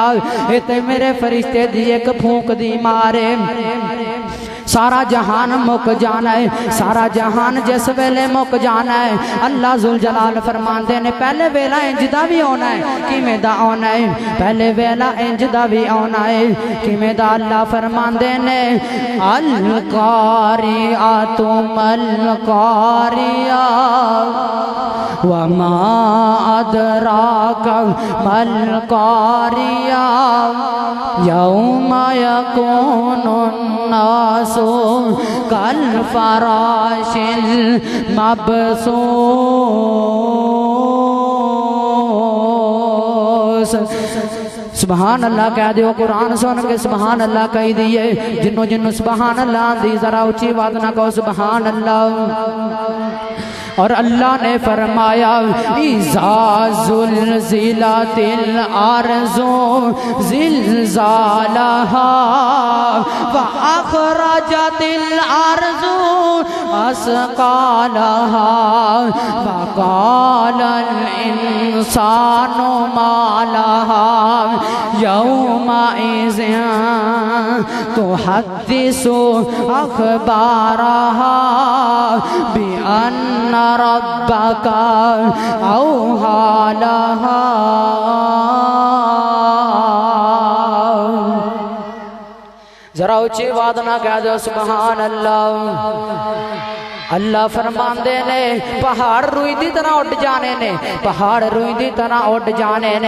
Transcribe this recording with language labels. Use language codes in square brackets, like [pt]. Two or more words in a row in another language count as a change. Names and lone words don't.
[pa] یہ تے میرے فرشتے دی ایک پھوک دی مارے سارا جہان مک جانا ہے. سارا جہان جس ویلے مک جانا ہے اللہ ذوالجلال فرماندے نے پہلے ویلا اینج دا وی آنا ہے. کیویں دا آنا ہے? پہلے ویلا اینج دا وی آنا ہے. کیویں دا؟ اللہ فرماندے نے [ar] القارعة تم القارعة وما أدراك ما القارعة يوم يكون الناس كالفراش المبثوث. سبحان الله [pa] کہہ دیو، قرآن سن کے [ar] سبحان الله [pa] کہہ دیے. جنہوں جنہوں [ar] سبحان الله [pa] دی ذرا اچی بات نہ کہو [ar] سبحان الله. [pa] اور اللہ نے فرمایا [ar] إذا زلزلت الأرض زلزالها وأخرجت الأرض أثقالها وقال الإنسان ما لها يومئذ تحدث أخبارها بأن ربك أوحى لها. [pa] ذرا اچی بات نہ کہہ دو [ar] سبحان الله. [pa] اللہ فرماندے نے پہاڑ روں دی طرح اڈ جانے نے، پہاڑ روں دی طرح اڈ جانے نے.